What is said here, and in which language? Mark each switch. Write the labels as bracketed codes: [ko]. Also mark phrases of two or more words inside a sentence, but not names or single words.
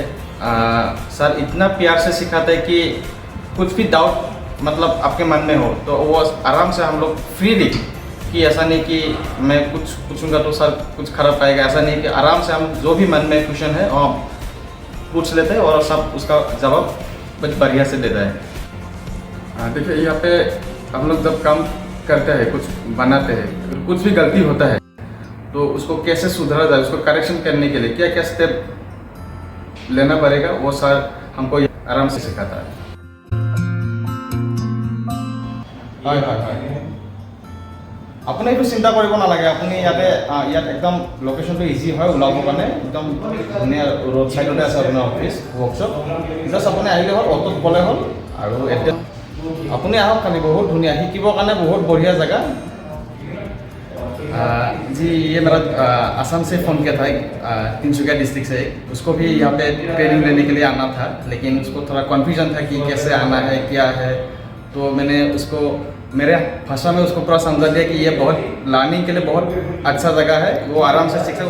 [hi] सर इतना प्यार से सिखाता है कि कुछ भी डाउट मतलब आपके मन में हो तो वो आराम से हम लोग फ्रीली, कि ऐसा नहीं कि मैं कुछ पूछूंगा तो सर कुछ खराब पाएगा, ऐसा नहीं कि आराम से हम जो भी मन में क्वेश्चन है वो पूछ लेते हैं और सब उसका जवाब बहुत बढ़िया से देता है। देखिए यहाँ पे हम लोग जब काम करते हैं, कुछ बनाते हैं, कुछ भी गलती होता है तो उसको कैसे सुधारा जाए, उसको करेक्शन करने के लिए क्या क्या स्टेप लेना पड़ेगा, वो सर हमको आराम से सिखाता है। [as] আপুনি একটু চিন্তা কৰিব নালাগে। আপুনি ইয়াত একদম লোকেশ্যনটো ইজি হয় ওলাবৰ কাৰণে, একদম ধুনীয়া ৰোড ছাইডতে আছে আপোনাৰ [en] office workshop. [as] জাষ্ট আপুনি আহিলে হ'ল, অটোত গ'লে হ'ল আৰু এতিয়া আপুনি আহক খালি, বহুত ধুনীয়া, শিকিবৰ কাৰণে বহুত বঢ়িয়া জেগা। [hi] जी, ये मेरा आसाम से फ़ोन किया था, तिनसुकिया डिस्ट्रिक्ट से। उसको भी यहाँ पे ट्रेनिंग लेने के लिए आना था, लेकिन उसको थोड़ा कन्फ्यूजन था कि कैसे आना है क्या है। तो मैंने उसको मेरे भाषा में उसको पूरा समझा दिया कि ये बहुत लर्निंग के लिए बहुत अच्छा जगह है, वो आराम से सीख सकते।